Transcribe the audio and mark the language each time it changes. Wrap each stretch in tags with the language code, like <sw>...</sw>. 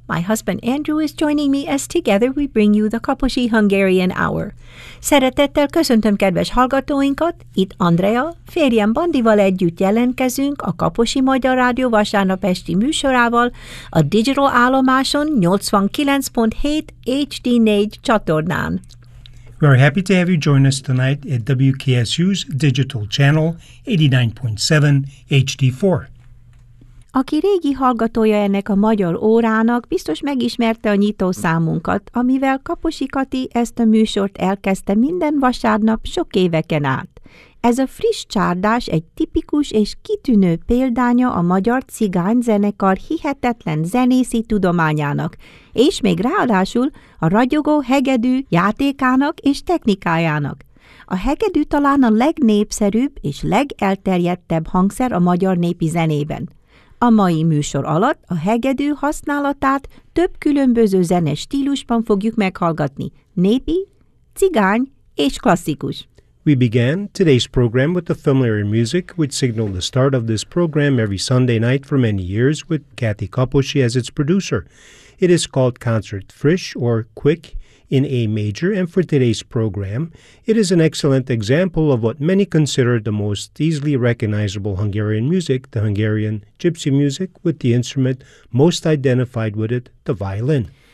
<en>My husband Andrew is joining me as together we bring you the Kaposi Hungarian Hour.</en> <hu>Szeretettel köszöntöm kedves hallgatóinkat, itt Andrea. Férjem Bandival együtt jelentkezünk a Kaposi Magyar Rádió vasárnap esti műsorával a Digital Állomáson 89.7 HD4 csatornán.</hu> <en>We are happy to have you join us tonight at WKSU's digital channel 89.7 HD4.</en> <hu>Aki régi hallgatója ennek a magyar órának, biztos megismerte a nyitó számunkat, amivel Kaposi Kati ezt a műsort elkezdte minden vasárnap sok éveken át. Ez a friss csárdás egy tipikus és kitűnő példánya a magyar cigány zenekar hihetetlen zenészi tudományának, és még ráadásul a ragyogó hegedű játékának és technikájának. A hegedű talán a legnépszerűbb és legelterjedtebb hangszer a magyar népi zenében. A mai műsor alatt a hegedű használatát több különböző zene stílusban fogjuk meghallgatni, népi, cigány és klasszikus.</hu> <en>We began today's program with the familiar music, which signaled the start of this program every Sunday night for many years with Kathy Kaposi as its producer. It is called Concert Frisch or Quick in A Major, and for today's program, it is an excellent example of what many consider the most easily recognizable Hungarian music, the Hungarian gypsy music, with the instrument most identified with it, the violin.</en>